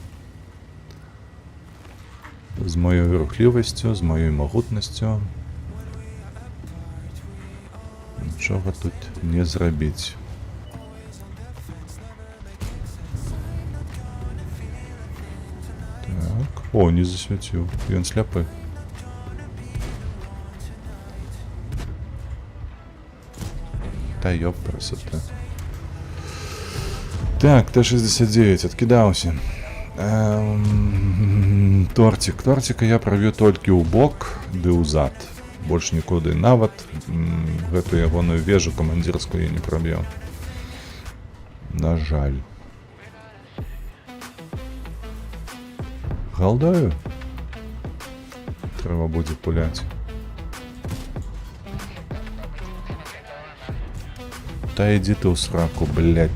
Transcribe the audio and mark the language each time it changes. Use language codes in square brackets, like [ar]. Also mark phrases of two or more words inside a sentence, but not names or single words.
[be] З маёй рухлівасцю, з маёй магутнасцю нічога тут не зрабіць. Так, о, не засвяціў, ён сляпы. [ru] Та ёб красота. [be] Так, Т-69 адкідаўся. Тортика я правіў толькі ў бок ды ў зад. Больш нікуды. Нават гэту ягоную вежу камандзірскую я не прабіў. На жаль. Галдаю. Трэба будзе пуляць. Та ідзі ты ў сраку, блядь.